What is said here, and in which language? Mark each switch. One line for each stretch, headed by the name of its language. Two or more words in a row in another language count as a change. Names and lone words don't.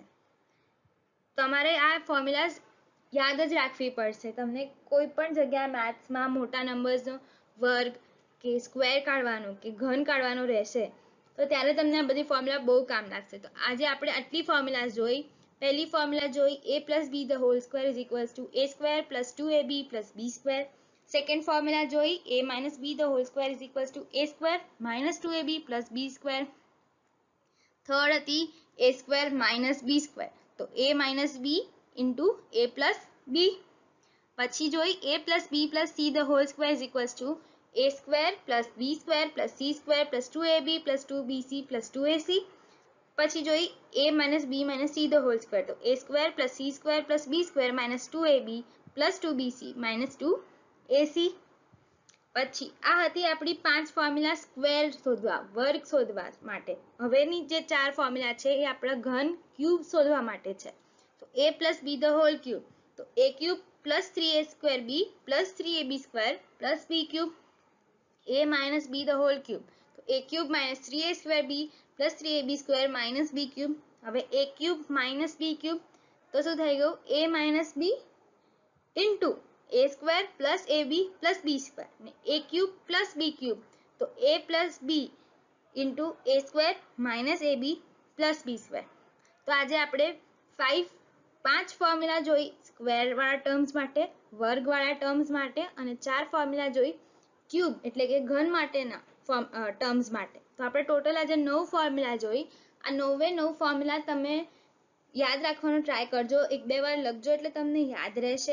Gujarati: તમારે આ ફોર્મ્યુલાસ યાદ જ રાખવી પડશે. તમને કોઈ પણ જગ્યાએ મેથ્સમાં મોટા નંબર્સનો વર્ગ કે સ્ક્વેર કાઢવાનો કે ઘન કાઢવાનો રહેશે તો ત્યારે તમને આ બધી ફોર્મ્યુલા બહુ કામ લાગશે. તો આજે આપણે આટલી ફોર્મ્યુલાસ જોઈ. પહેલી ફોર્મ્યુલા જોઈ
English: a plus b the whole square is equals to a square plus 2ab plus b square.
Gujarati: સેકન્ડ ફોર્મ્યુલા જોઈ
English: a minus b the whole square is equals to a square minus 2ab plus b square.
Gujarati: થર્ડ હતી
English: a square minus b square, તો a minus b into a plus b.
Gujarati: પછી જોઈ
English: a plus b plus c the whole square is equals to a square plus b square plus c square plus 2ab plus 2bc plus 2ac.
Gujarati: પછી જોઈ
English: a minus b minus c the whole square, તો a square plus c square plus b square minus 2ab plus 2bc minus 2ac.
Gujarati: પછી આ હતી આપણી 5 ફોર્મ્યુલા સ્ક્વેર શોધવા, વર્ગ શોધવા માટે. હવેની જે 4 ફોર્મ્યુલા છે એ આપણા ઘન ક્યુબ શોધવા માટે છે.
English: તો a plus b the whole cube, તો a cube plus 3a square b plus 3ab square plus b cube. a minus b the whole cube, તો a cube minus 3a square b plus 3ab square minus b cube. હવે a cube minus b cube,
Gujarati: તો શું થઈ ગયું
English: a minus b into a square plus ab plus b square. ને a cube plus b cube, તો a plus b into a square minus ab plus b square.
Gujarati: તો આજે આપણે 5 ફોર્મ્યુલા જોઈ સ્ક્વેર વાળા ટર્મ્સ માટે, વર્ગ વાળા ટર્મ્સ માટે, અને 4 ફોર્મ્યુલા જોઈ ક્યુબ એટલે કે ઘન માટેના ટર્મ્સ માટે. તો આપણે ટોટલ આજે 9 ફોર્મ્યુલા જોઈ. આ 9 ફોર્મ્યુલા તમે યાદ રાખવાનો ટ્રાય કરજો, 1-2 વાર લખજો એટલે તમને યાદ રહેશે.